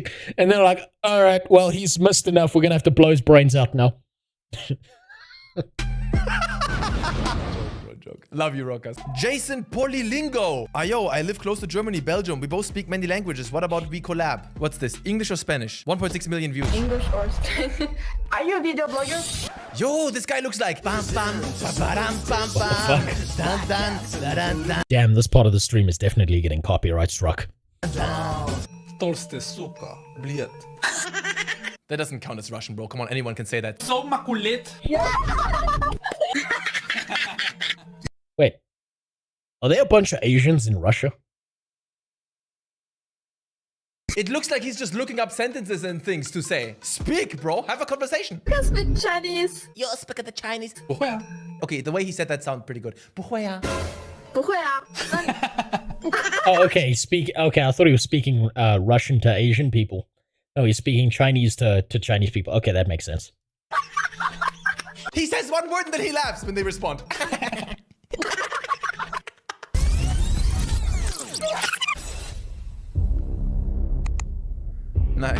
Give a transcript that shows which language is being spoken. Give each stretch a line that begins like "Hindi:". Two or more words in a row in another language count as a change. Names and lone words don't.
English: And they're like, all right, well, he's missed enough. We're going to have to blow his brains out now. joke. Love you, Rockers. Jason Polilingo. Yo, I live close to Germany, Belgium. We both speak many languages. What about we collab? What's this? English or Spanish? 1.6 million views. English or Spanish. Are you a video blogger? Yo, this guy looks like bam bam ba-ba-dam, bam bam dun, dun, dun, dun. Damn, this part of the stream is definitely getting copyright struck.
Russian: Толстый, сука, блед.
English: That doesn't count as Russian, bro. Come on, anyone can say that. So makulet. Wait, are there a bunch of Asians in Russia? It looks like he's just looking up sentences and things to say. Speak, bro. Have a conversation. I speak Chinese. You speak the Chinese.
Chinese: 不会啊。
English: Okay, the way he said that sounded pretty good.
Chinese: 不会啊。不会啊。
English: Oh, okay. Okay, I thought he was speaking Russian to Asian people. No, he's speaking Chinese to Chinese people. Okay, that makes sense. He says one word and then he laughs when they respond. Nice.